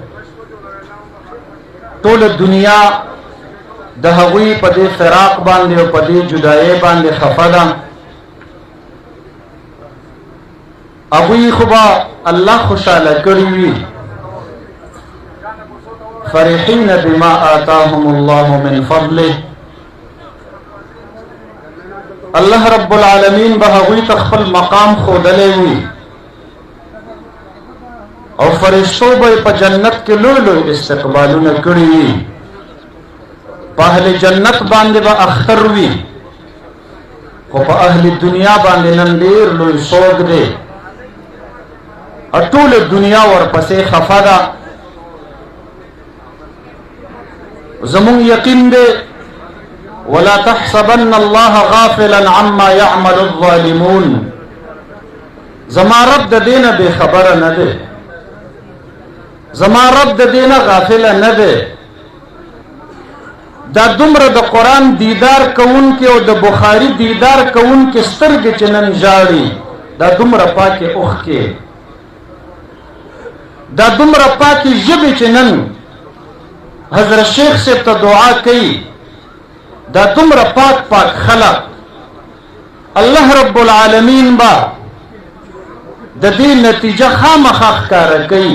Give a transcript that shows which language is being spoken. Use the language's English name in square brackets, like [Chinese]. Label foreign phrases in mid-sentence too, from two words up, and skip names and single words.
[Pashto] ټول دنیا د هغوی په دې فراق باندې او په دې جدایۍ باندې خفه ده. هغوی خو به الله خوشحاله کړي وي. [Arabic] فرحین بما آتاهم الله من فضله. [Pashto] الله رب العالمین به هغوی ته خپل مقام ښودلی وي او فرشتو به په جنت کې لوی لوی استقبالونه کړي وي. په اهل جنت باندې به اختر وي خو په اهل دنیا باندې نن ډېر لوی سوګ دی. ټوله دنیا ورپسې خفه ده. زمون یقین دی [Arabic] ولا تحسبن الله غافلا عما يعمل الظالمون. [Pashto] زما رب د دینه بے خبره نه دی. زما رب د دینه غافل نه دی. دا دومره د قرآن دیدار کوونکې او د بخاري دیدار کوونکې سترګې چې نن ژاړي دا دومره پاکې اوښکې دا دومره پاکې ژبې چې نن حضرت شیخ صاحب ته دعا کوي دا دومره پاک پاک خلق الله رب العالمین با د دې نتیجه خامخا ښکاره کوي.